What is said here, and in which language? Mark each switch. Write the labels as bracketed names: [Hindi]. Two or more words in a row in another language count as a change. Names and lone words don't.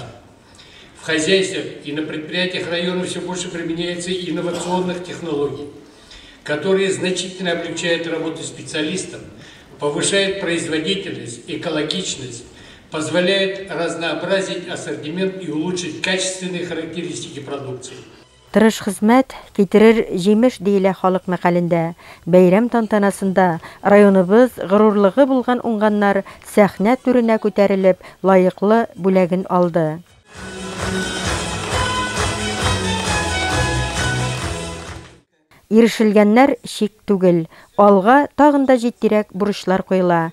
[Russian] В хозяйствах и на предприятиях района все больше применяется инновационных технологий, которые значительно облегчают работу специалистам, повышают производительность, экологичность, позволяют разнообразить ассортимент и улучшить качественные характеристики продукции. [Tatar] Тырыш хезмәт китерер җимеш диелә халык мәкалендә. Бәйрәм тантанасында районыбыз горурлыгы булган уңганнар сәхнә түренә күтәрелеп, лаеклы бүләген алды. Ирешелгәннәр шик түгел, алга тагын да җитдирәк бурычлар куела.